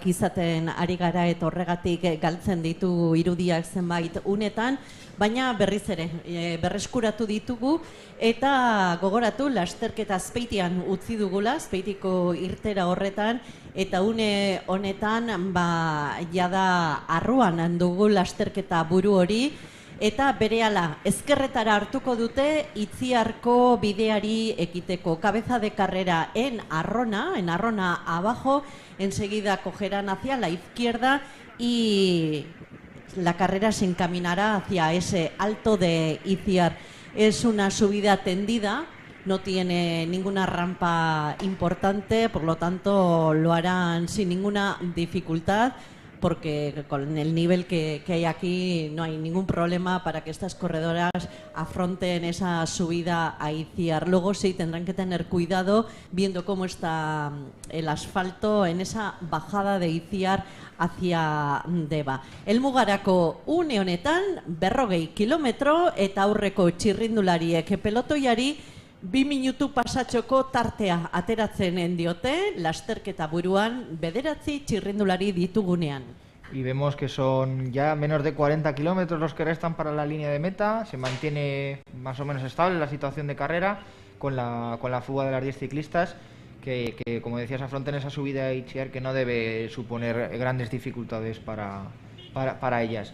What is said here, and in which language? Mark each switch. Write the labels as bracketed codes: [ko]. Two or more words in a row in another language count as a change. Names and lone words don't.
[eu] izaten ari gara eta horregatik galtzen ditugu irudiak zenbait unetan, baina berriz ere berreskuratu ditugu eta gogoratu lasterketa Azpeitian utzi dugula, Azpeitiko irtera horretan, eta une honetan jada arruan dugu lasterketa buru hori, eta berehala ezkerretara hartuko dute Itziarko bideari ekiteko. [es] Cabeza de carrera en Arrona abajo, enseguida cogerán hacia la izquierda y la carrera se encaminará hacia ese alto de Itziar. Es una subida tendida, no tiene ninguna rampa importante, por lo tanto lo harán sin ninguna dificultad, porque con el nivel que hay aquí no hay ningún problema para que estas corredoras afronten esa subida a Itziar. Luego sí tendrán que tener cuidado viendo cómo está el asfalto en esa bajada de Itziar hacia Deba. [eu] Helmugarako une honetan 40 kilometro eta aurreko txirrindulariek pelotoiari 2 minutu pasatxoko tartea ateratzen diote, lasterketa buruan 9 txirrindulari ditugunean. [es] Y vemos que son ya menos de 40 kilómetros los que restan para la línea de meta. Se mantiene más o menos estable la situación de carrera con la fuga de las 10 ciclistas, que como decías, afronten esa subida a Itziar que no debe suponer grandes dificultades para ellas.